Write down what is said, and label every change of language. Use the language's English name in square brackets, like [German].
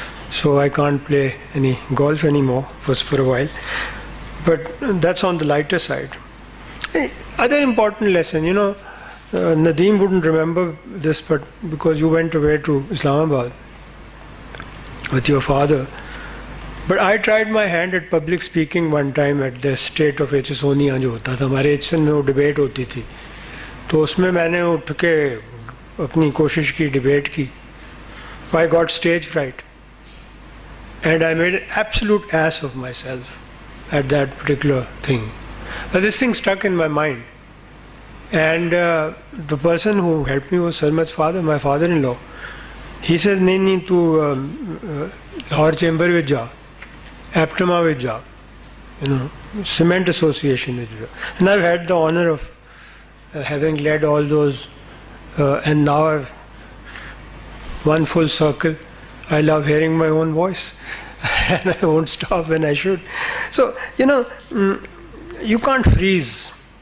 [English] So I can't play any golf anymore for a while. But that's on the lighter side. Other important lesson, you know, Nadeem wouldn't remember this, but because you went away to Islamabad with your father. But I tried my hand at public speaking one time at the state of HSONIA [Urdu] جو ہوتا تھا ہمارے HSN میں وہ debate ہوتی تھی تو اس میں نے اٹھ کے اپنی کوشش کی ڈبیٹ کی. [English] I got stage fright and I made an absolute ass of myself at that particular thing. But this thing stuck in my mind. And the person who helped me was Sarmad's father, my father-in-law. [Punjabi] He says, نہیں تو Lahore chamber وچ جا, APTMA وچ جا, [English] you know, cement association [Punjabi] وچ جا. [English] And I've had the honor of having led all those and now I've one full circle. I love hearing my own voice and I won't stop when I should. So, you know, you can't freeze.